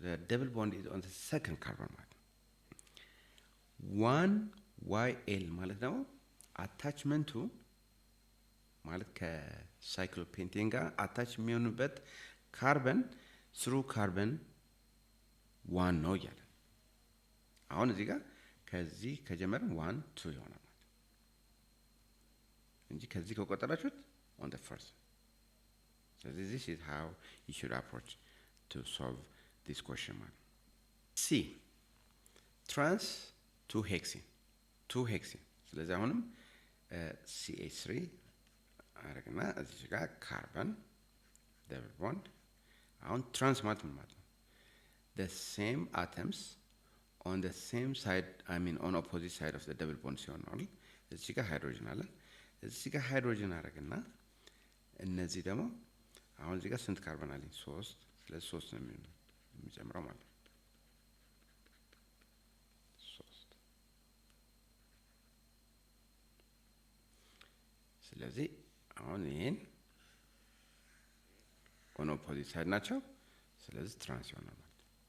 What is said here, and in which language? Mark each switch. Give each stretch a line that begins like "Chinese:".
Amharic: the double bond is on the second carbon ማለት ነው። 1yl ማለት ደግሞ አታችመንቱ ማለት ከሳይክሎፔንቴን ጋር አታች የሚሆንበት ካርበን ስሩ ካርበን 1 ነው ይላል። አሁን እዚህ ጋር ከዚህ ከጀመረን 1 2 ይሆናል ማለት እንጂ ከዚህ ከቆጠራችሁት
English: on the first. So this is how you should approach to solve this question mark. C. Trans 2-hexene.
Amharic: ስለዚህ አሁንም CH3 አረግና እዚህ ጋር ካርበን double bond. አሁን ትራንስ ማለት ምን ማለት ነው?
English: The same atoms on the same side, on opposite side of the double bond
Amharic: ሲሆን ነው አይደል? እዚህ ጋር ሃይድሮጅን አለ። እዚህ ጋር ሃይድሮጅን አረግና እነዚህ ደግሞ አሁን እዚህ ጋር ስንት ካርበን አለኝ? 3 ስለዚህ 3 ነው የሚጨምረው ማለት ነው። 3 ስለዚህ አሁን ይሄን ኦን ኦፖዚት ሳይድ ናቸው። ስለዚህ ትራንስ ይሆናል ማለት ነው።